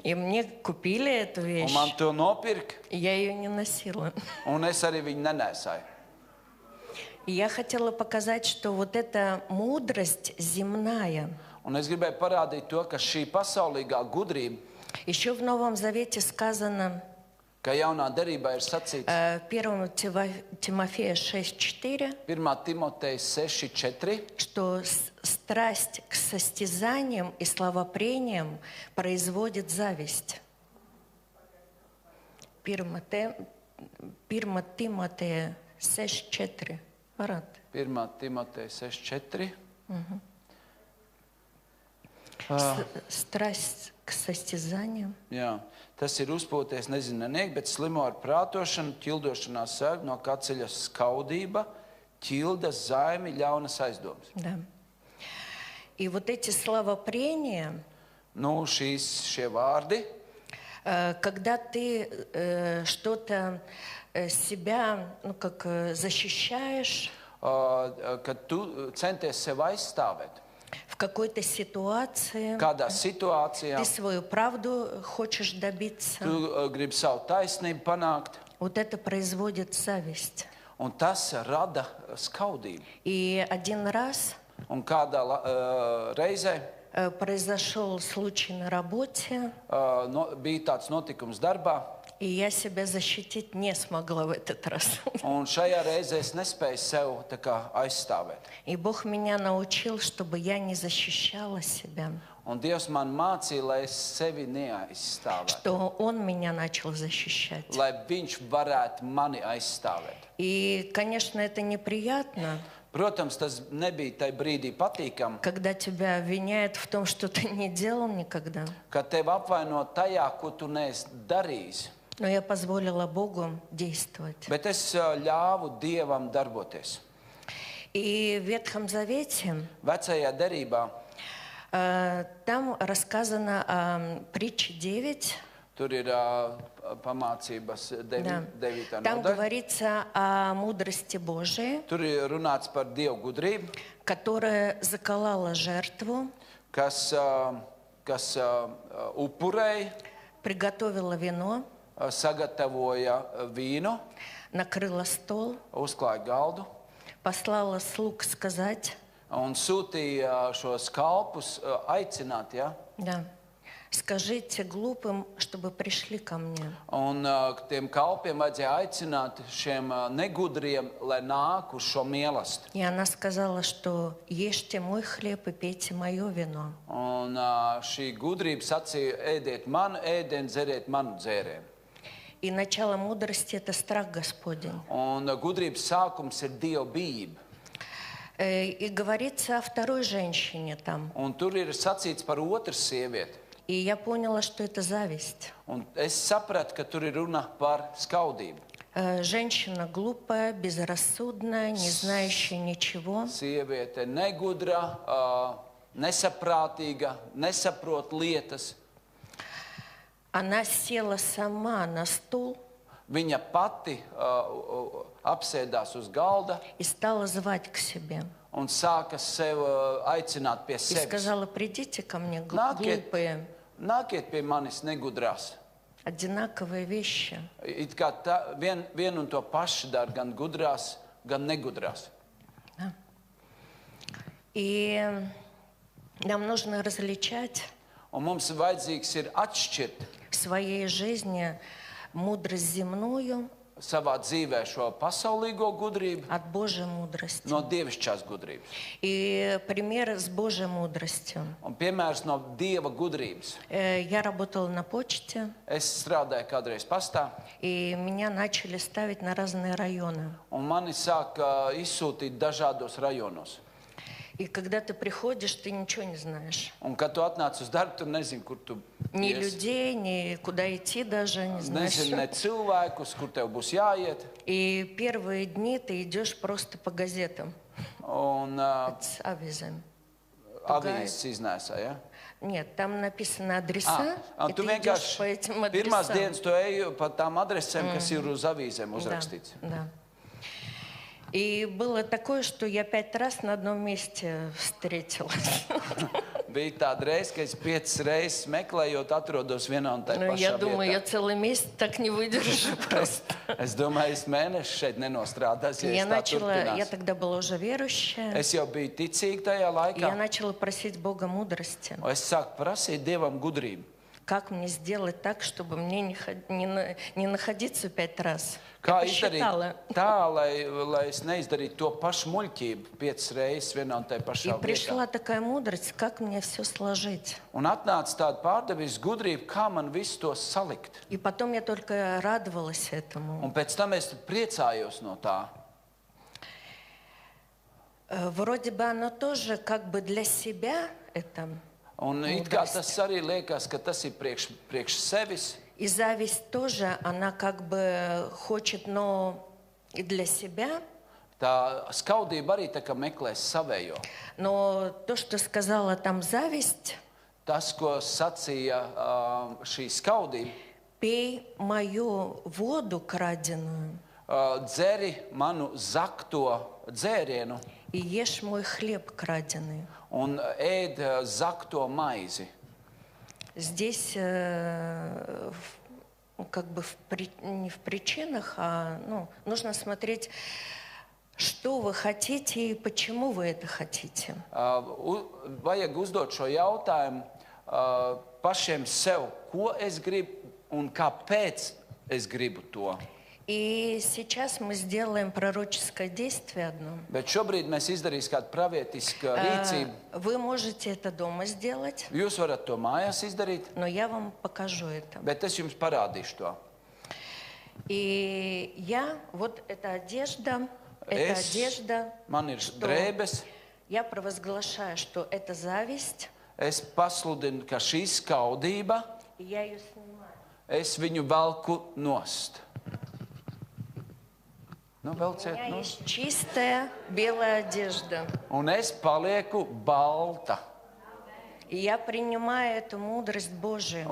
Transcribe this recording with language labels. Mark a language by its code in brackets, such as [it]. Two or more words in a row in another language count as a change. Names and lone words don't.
[ru] И мне купили эту [lv] Un [ru] вещь. [lv] man to nopirka. [ru] И я ее не носила. [lv] Un es arī viņu nenēsāju. [ru] И я хотела показать, что вот эта мудрость земная. [lv] Un es gribēju parādīt to, ka šī pasaulīgā gudrība, [ru] Еще в Новом Завете сказано, [lv] ka jaunā derībā ir sacīts [ru] 1 Тимофея 6:4, [lv] 1. Timoteja 6:4, [ru] что страсть к состязаниям и словопрениям производит зависть. 1 Тимотея 6:4. Арат. [lv] 1. Timoteja 6:4. [ru] Страсть к состязаниям. [lv] Jā, tas ir uzpūties, nezinu, neniek, bet slimo ar prātošanu, ķildošanās sēg, no kā ceļas skaudība, ķildas, zaimi, ļaunas aizdomas. [ru] Да. И вот эти словопрения, [lv] Nu, šie vārdi, [ru] когда ты что-то себя, защищаешь [lv] kad tu centies sev aizstāvēt. [ru] в какой-то ситуации, [lv] Kādā situācijā [ru] ты свою правду хочешь добиться, [lv] tu gribi savu taisnību panākt, [ru] вот это производит зависть. [lv] un tas rada skaudību. [ru] И один раз [lv] Un kādā reizē [ru] произошел случай на работе, [lv] bija tāds notikums darbā, [ru] и я себя защитить не смогла в этот раз. [lv] un šajā reizē es nespēju sev tā kā aizstāvēt. [ru] И Бог меня научил, чтобы я не защищала себя, [lv] Un Dievs man mācīja, lai es sevi neaizstāvētu, [ru] что Он меня начал защищать. [lv] lai Viņš varētu mani aizstāvēt. [ru] И, конечно, это неприятно, [lv] Protams, tas nebija tajā brīdī patīkami, [ru] когда тебя обвиняют в том, что ты не делал никогда. [lv] kad tevi apvaino tajā, ko tu neesi darījis. [ru] Но я позволила Богу действовать. [lv] Bet es ļāvu Dievam darboties. [ru] И в Ветхом Завете [lv] Vecajā derībā [ru] там рассказано о притче 9. [lv] tur ir pamācības [ru] Да. 9. Там [lv] nodaļa. [ru] говорится о мудрости Божией, [lv] Tur ir runāts par Dievu gudrību, [ru] которая заколола жертву, [lv] kas upurēja, [ru] приготовила вино, [lv] sagatavoja vīnu, [ru] накрыла стол, [lv] uzklāja galdu [ru] послала слуг сказать, [lv] un sūtīja šos kalpus aicināt. Ja? [ru] да, скажите глупым, чтобы пришли ко мне. [lv] Un tiem kalpiem vajadzēja aicināt šiem negudriem, lai nāk uz šo mīlestību. [ru] И она сказала, что ешьте мой хлеб и пейте мое вино. [lv] Un šī gudrība sacīja, ēdiet manu ēdienu, dzeriet manu dzērienu. [ru] И начало мудрости – это страх Господень. [lv] Un gudrības sākums ir Dieva bijība. [ru] И говорится о второй женщине там. [lv] Un tur ir sacīts par otru sievieti. [ru] И я поняла, что это зависть. [lv] Un es sapratu, ka tur ir runa par skaudību. [ru] Женщина глупая, безрассудная, не знающая ничего. [lv] Sieviete negudra, nesaprātīga, nesaprot lietas. [ru] Она села сама на стул [lv] Viņa pati apsēdās uz galda [ru] и стала звать к себе. [lv] un sāka sev aicināt pie [ru] И [lv] sevis. [ru] сказала, придите ко мне, [lv] Nākiet, [ru] глупые, [lv] nākiet pie manis negudrās. [ru] одинаковые вещи. [lv] It kā vienu un to pašu dara gan gudrās, gan negudrās. [ru] И нам нужно различать [lv] Un mums vajadzīgs ir atšķirt [ru] в своей жизни мудрость земную [lv] savā dzīvē šo pasaulīgo gudrību [ru] от Божьей мудрости. [lv] no dievišķās gudrības. [ru] И пример с Божьей мудростью. [lv] Un piemērs no Dieva gudrības. [ru] Я работала на почте, [lv] Es strādāju kādreiz pastā, [ru] и меня начали ставить на разные районы. [lv] un mani sāka izsūtīt dažādos rajonos. [ru] И когда ты приходишь, ты ничего не знаешь. [lv] Un, kad tu atnāc uz darbu, tu nezini, kur tu [ru] Ни [lv] iesi. [ru] людей, ни куда идти даже не знаешь. [lv] Nezini ne cilvēkus, kur tev būs jāiet. [ru] И первые дни ты идешь просто по газетам. [lv] Un [ru] С авизами. [lv] avīzes iznēsā, ja? [ru] Нет, там написаны адреса, и [lv] Tu [ru] ты идешь по [lv] vienkārši [ru] этим [lv] pirmās [ru] адресам. [lv] dienas tu eji pa tām adresēm, kas ir uz avīzēm uzrakstīts. [ru] Да. И было такое, что я 5 раз на одном месте встретилась. [lv] Bija tāda reize, ka es 5 reizes meklējot, atrodos vienā un tajā [ru] Ну, я [lv] pašā [ru] думаю, я [lv] vietā. [ru] целый месяц так не выдержу просто. [lv] Es domāju, es mēnešu šeit nenostrādāšu, ja [ru] Я [lv] es tā [ru] я [lv] turpināšu. [ru] тогда была уже верующая. [lv] Es jau biju ticīga tajā [ru] И я [lv] laikā. [ru] начала просить Бога мудрости. [lv] Un es sāku prasīt Dievam gudrību. [ru] Как мне сделать так, чтобы мне не находиться 5 раз? [lv] Kā [ru] Я [lv] izdarīt [ru] посчитала. [lv] tā, lai es neizdarītu to pašu muļķību 5 reizes vienā un tajā [ru] И [lv] pašā vietā. [ru] пришла такая мудрость, как мне все сложить. [lv] Un atnāca tāda pārdevis gudrība, kā man visu to salikt. [ru] И потом я только радовалась этому. [lv] Un pēc tam es priecājos no tā. [ru] Вроде бы оно тоже как бы для себя это. [lv] Un it kā tas arī liekas, ka tas ir priekš sevis. [ru] И зависть тоже, она как бы хочет, но и для себя. [lv] Tā skaudība arī tā kā meklēs savējo. [ru] Но то, что сказала там зависть, [lv] Tas, ko sacīja šī skaudība, [ru] пей мою воду краденую [lv] dzeri manu zakto dzērienu [ru] и ешь мой хлеб краденый. [lv] un ēd zakto maizi. [ru] Здесь как бы не в причинах, а нужно смотреть, Что вы хотите и почему вы это хотите? [lv] Vajag uzdot šo jautājumu pašiem sev, ko es gribu un kāpēc es gribu to. [ru] И сейчас мы сделаем пророческое действие одно. [lv] Bet šobrīd mēs izdarīsim kādu pravietisku rīcību. [ru] Вы можете это дома сделать, [lv] Jūs varat to mājās izdarīt, [ru] но я вам покажу это. [lv] bet es jums parādīšu to. [ru] И вот эта одежда, [lv] Man ir drēbes. [ru] я провозглашаю, что это зависть, [lv] Es pasludinu, ka šī skaudība, [ru] и я ее снимаю. [lv] es viņu velku nost. Nu, [ru] У [lv] velciet [ru] меня [lv] nost. [ru] есть чистая белая одежда. [lv] Un es palieku balta. [ru] И я принимаю эту мудрость Божию